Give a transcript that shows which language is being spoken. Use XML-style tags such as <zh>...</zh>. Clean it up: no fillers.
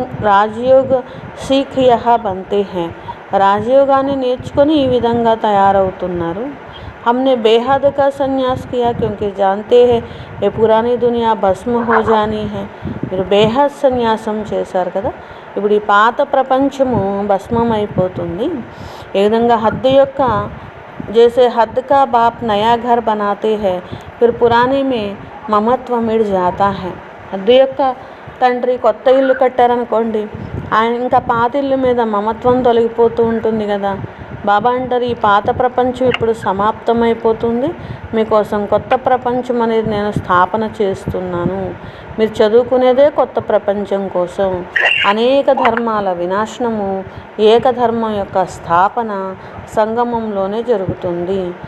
<hi>రాజయోగ సీఖ్ యహ బంతే హై,</hi> <te>రాజయోగాన్ని నేర్చుకొని ఈ విధంగా తయారవుతున్నారు.</te> <hi>हमने बेहद का संन्यास किया क्योंकि जानते हैं ये पुरानी दुनिया भस्म हो जानी है.</hi> <te>మీరు బేహద్ సన్యాసం చేశారు కదా, ఇప్పుడు ఈ పాత ప్రపంచము భస్మం అయిపోతుంది. ఏ విధంగా హద్దు యొక్క</te> <hi>जैसे हद का बाप नया घर बनाते हैं फिर पुराने में మమత్వ మిడ్ జాతా है.</hi> <te>హద్దు యొక్క తండ్రి కొత్త ఇల్లు కట్టారనుకోండి, ఆయన ఇంకా పాత ఇల్లు మీద మమత్వం తొలగిపోతూ ఉంటుంది కదా. బాబా అంటారు, ఈ పాత ప్రపంచం ఇప్పుడు సమాప్తమైపోతుంది, మీకోసం కొత్త ప్రపంచం అనేది నేను స్థాపన చేస్తున్నాను. మీరు చదువుకునేదే కొత్త ప్రపంచం కోసం. అనేక ధర్మాల వినాశనము, ఏకధర్మం యొక్క స్థాపన సంగమంలోనే జరుగుతుంది.</te>